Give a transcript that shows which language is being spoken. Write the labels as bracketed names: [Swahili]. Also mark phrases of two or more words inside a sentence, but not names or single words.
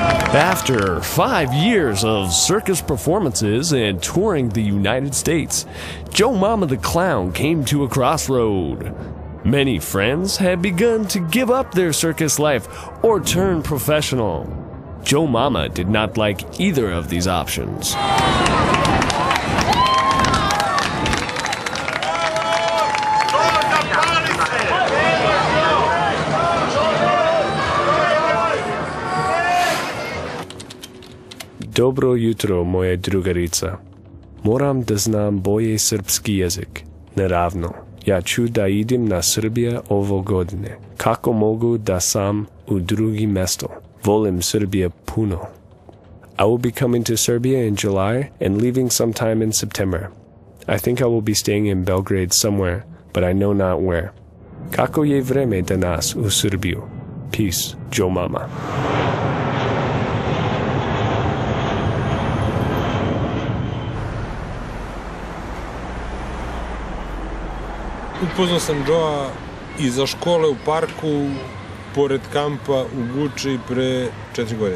[English] After 5 years of circus performances and touring the United States, Joe Mama the Clown came to a crossroad. Many friends had begun to give up their circus life or turn professional. Joe Mama did not like either of these options. [Serbian] Dobro jutro, moja drugarica. Moram da znam bolje srpski jezik. Naravno, ja ću da idem na Srbija ovo godine. Kako mogu da sam u drugi mesto? Volim Srbija puno. [English] I will be coming to Serbia in July and leaving sometime in September. I think I will be staying in Belgrade somewhere, but I know not where. [Serbian] Kako je vreme danas u Srbiju? [English] Peace, Joe Mama. [Serbian] Upoznao sam Joea iza škole u parku, pored kampa u Guči pre 4 godine.